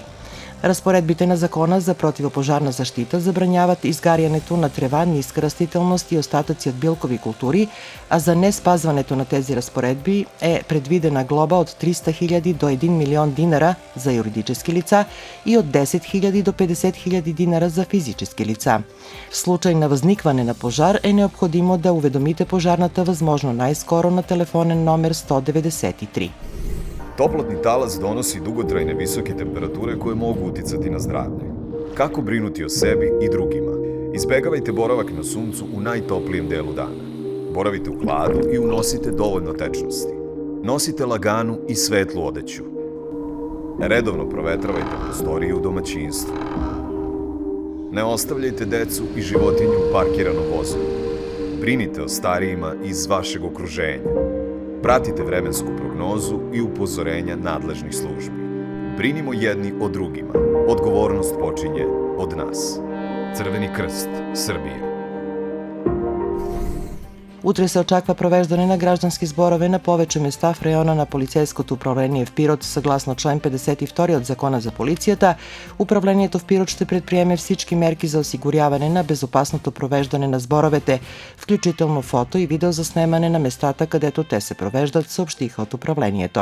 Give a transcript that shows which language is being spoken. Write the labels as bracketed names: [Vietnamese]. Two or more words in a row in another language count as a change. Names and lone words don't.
[Bulgarian] Разпоредбите на Закона за противопожарна защита забраняват изгарянето на трева, ниска растителност и остатъци от билкови култури, а за не спазването на тези разпоредби е предвидена глоба от 300 000 до 1 милион динара за юридически лица и от 10 000 до 50 000 динара за физически лица. В случай на възникване на пожар е необходимо да уведомите пожарната възможно най-скоро на телефонен номер 193. [Serbian] Топлотни талас доноси дуготрајне високи температуре koje mogu uticati na zdravlje. Kako brinuti o sebi i drugima? Izbegavajte boravak na suncu u najtoplijem delu dana. Boravite u hladu i unosite dovoljno tečnosti. Nosite laganu i svetlu odeću. Redovno provetravajte prostorije u domaćinstvu. Ne ostavljajte decu i životinju u parkiranom vozilu. Brinite o starijima iz vašeg okruženja. Pratite vremensku prognozu i upozorenja nadležnih službi. Brinimo jedni o drugima. Odgovornost počinje od nas. Crveni krst Srbije. [Bulgarian] Утре се очаква провеждане на граждански зборове на повече места в района на полицейското управление в Пирот, съгласно член 52 от Закона за полицията. Управлението в Пирот ще предприеме всички мерки за осигуряване на безопасното провеждане на зборовете, включително фото и видеозаснемане на местата, където те се провеждат, съобщиха от управлението.